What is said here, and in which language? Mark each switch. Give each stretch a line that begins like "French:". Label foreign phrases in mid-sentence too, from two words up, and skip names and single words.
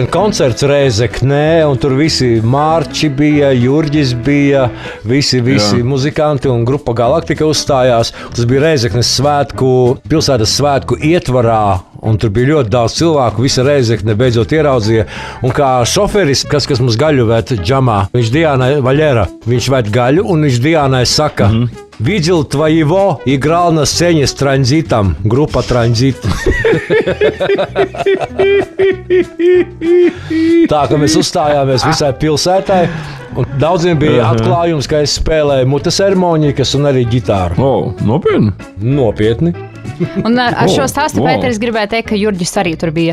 Latvian: koncerts Rēzeknē, un tur visi Mārči bija, Jurģis bija, visi muzikanti un grupa Galaktika uzstājās. Tas bija Rēzeknes pilsētas svētku ietvarā, un tur bija ļoti daudz cilvēku. Visa Rēzekne beidzot ieraudzīja. Un kā šoferis, kas mums gaļu ved džamā, viņš Diānai Vaļera, viņš ved gaļu, un viņš Diānai saka,
Russian: Видел твоего, играл на сцене с транзитом, группа Транзит.
Latvian: Tā kā mēs uzstājāmies visai pilsētai. Daudziem bija atklājums, ka es spēlēju mutes harmonikas un arī ģitāru. Nopietni? Nopietni. Un ar šo stāstu Pēteris gribēja teikt, ka Jurģis arī tur bija.